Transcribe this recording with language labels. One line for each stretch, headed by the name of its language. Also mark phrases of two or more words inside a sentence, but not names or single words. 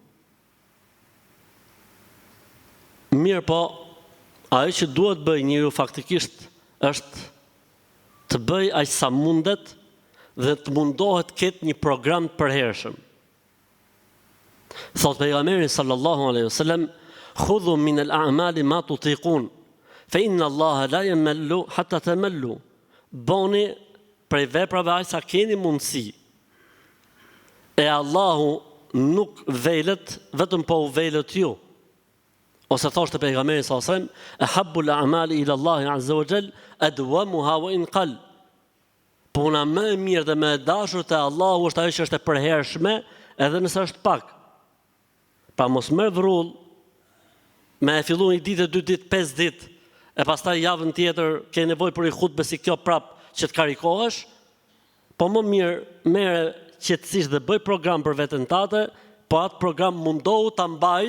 Albanian: Mirë po, ajo që duhet bëj njeriu faktikisht është të bëj aq sa mundet dhe të mundohet ketë një program të përhershëm. Thot pejgamberi
Arabic: صلى الله عليه وسلم خذوا من الأعمال ما تطيقون فإن الله لا يمل حتى تملوا.
Albanian: Boni prej veprave aq sa keni mundësi. E Allahu nuk velet vetëm po u velet ju. Ose thoshte pejgamberi
Arabic: صلى الله عليه وسلم أحب الأعمال إلى الله عز وجل أدومها وإن قل."
Albanian: Puna më e mirë dhe më e dashur te Allahu është ajo që është e përhershme, edhe nëse është pak. Pa mos merr vrull, me e fillu një ditë, 2 ditë, 5 ditë, e pastaj javën tjetër ke nevojë për i hutbë si kjo prap që të karikohesh, po më mirë merre qetësisht dhe bëj program për veten tate, po atë program mundohu ta mbajsh.